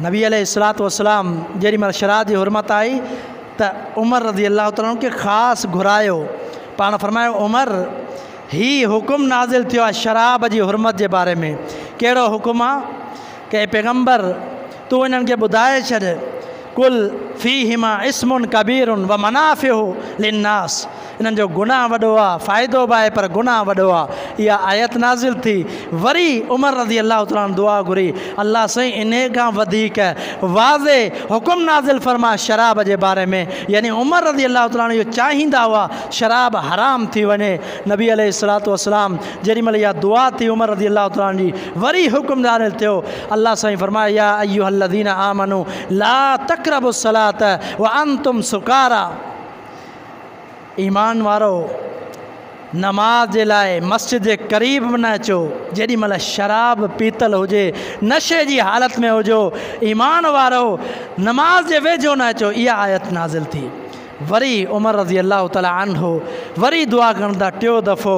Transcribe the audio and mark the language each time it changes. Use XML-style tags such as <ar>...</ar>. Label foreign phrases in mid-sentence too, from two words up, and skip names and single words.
<sd>नबी</sd> <ar>عليه الصلاة والسلام</ar> <sd>जेॾी महिल शराब जी हुरमत आई त उमर</sd> <ar>رضي الله تعالى</ar> <sd>खे ख़ासि घुरायो। पाण फरमायो उमर ही हुकुम नाज़िल थियो आहे शराब जी हुरमत जे बारे में। कहिड़ो हुकुम आहे? के पैगंबर तूं इन्हनि खे ॿुधाए छॾ</sd> <ar>قل فيهما إثم كبير ومنافع للناس,</ar> <sd>इन्हनि जो गुनाह वॾो आहे, फ़ाइदो बि आहे पर गुनाह वॾो आहे। इहा आयत नाज़िल थी। वरी उमर</sd> <ar>رضي الله تعالى</ar> <sd>दुआ घुरी, अल्लाह साईं इन खां वधीक वाज़े हुकुम नाज़िल फरमा शराब जे बारे में। यानी उमर</sd> <ar>رضي الله تعالى</ar> <sd>इहो चाहींदा हुआ शराब हराम थी वञे। नबी</sd> <ar>عليه الصلاة والسلام</ar> <sd>जेॾी महिल इहा दुआ थी उमर</sd> <ar>رضي الله تعالى</ar> <sd>जी, वरी हुकुम नाज़िल थियो। अल्लाह साईं फरमाया</sd> <ar>يا أيها الذين آمنوا لا تقربوا الصلاة وأنتم سكارى,</ar> <sd>ईमान वारो नमाज जे लाइ मस्जिद जे क़रीब न अचो जेॾी महिल शराब पीतल हुजे, नशे जी हालत में हुजो। ईमान वारो नमाज जे वेझो न अचो। इहा आयत नाज़िल थी। वरी उमर</sd> <ar>رضي الله تعالى عنه</ar> <sd>वरी दुआ कंदा टियों दफ़ो।</sd>